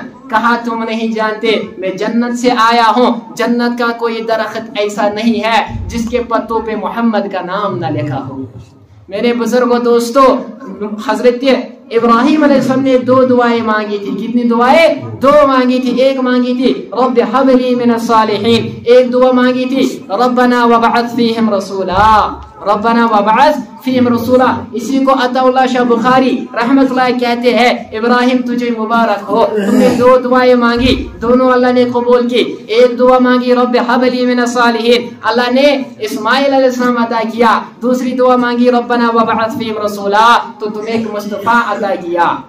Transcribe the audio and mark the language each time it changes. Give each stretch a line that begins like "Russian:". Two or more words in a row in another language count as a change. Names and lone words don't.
Hindi: कहा तुम नहीं जानते, मैं जन्नत से आया हूँ, जन्नत का कोई दरख्त ऐसा नहीं है जिसके पत्तों पे मोहम्मद का नाम न लिखा हो। मेरे बुजुर्गों दोस्तों, हजरत इब्राहिम अलैहिस्सलाम ने 2 दुआएं मांगी थी। कितनी दुआएं? 2 मांगी थी। एक मांगी थी
Arabic: رب هب لي من الصالحين,
Hindi: एक दुआ मांगी थी
Arabic: ربنا وابعث فيهم رسولا, ربنا وابعث فيهم رسولا.
Hindi: इसी को अताउल्लाह शाह बुखारी रहमतुल्लाह कहते हैं, इब्राहिम तुझे मुबारक हो, तुमने 2 दुआएं मांगी, दोनों अल्लाह ने कबूल की। एक दुआ मांगी
Arabic: رب هب لي من الصالحين,
Hindi: अल्लाह ने इस्माइल अलैहिस्सलाम अता किया। दूसरी दुआ मांगी
Arabic: ربنا وابعث فيهم رسولا,
Hindi: तो तुम्हें एक मुस्तफा अता किया।